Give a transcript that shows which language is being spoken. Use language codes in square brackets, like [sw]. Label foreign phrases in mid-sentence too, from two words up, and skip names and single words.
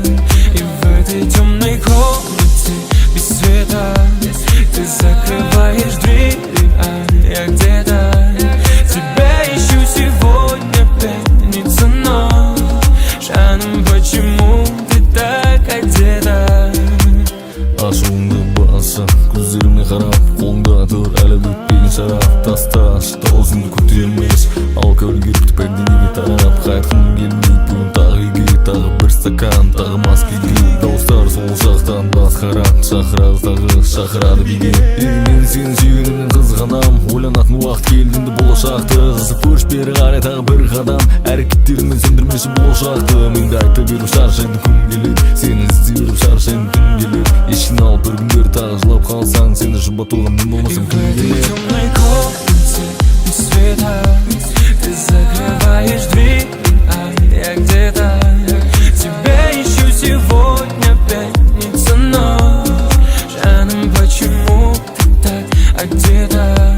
[ru] И в этой темной комнате без света ты закрываешь дверь, а я где-то тебя ищу сегодня, пятница ночь. Жаным, почему ты так одета? [kk] Ашуыңды баса, көздеріме қарап, қолыңда тұр әлі бітпеген шарап. Таста, шыта өзіңді көтермес, алкоголь кетті перденеге тарап. Қайтқым келмейді бүгін тағы үйге, тағы бір стакан, тағы мас күйге. Дауыстар сол жақтан басқарады, шақырады, шақырады биге. Мен сені сүйгенімнен қызғанам, ойланатын уақыт келгенде болашақты. Қызып көріш бері қарай тағы бір қадам, әрекеттеріңмен сендірмеші болашақты. Менде айта беріп шаршайды күн келеді, сені іздей беріп шаршайды түн келеді. Ешін алып бір күндер тағы жылап қалсаң, сені жұбатуға мен болмасам кім келеді? [ru] И в этой темной комнате без света ты закрываешь дверь, а я где-то тебя ищу сегодня, пятница ночь. Жаным, почему ты так одета?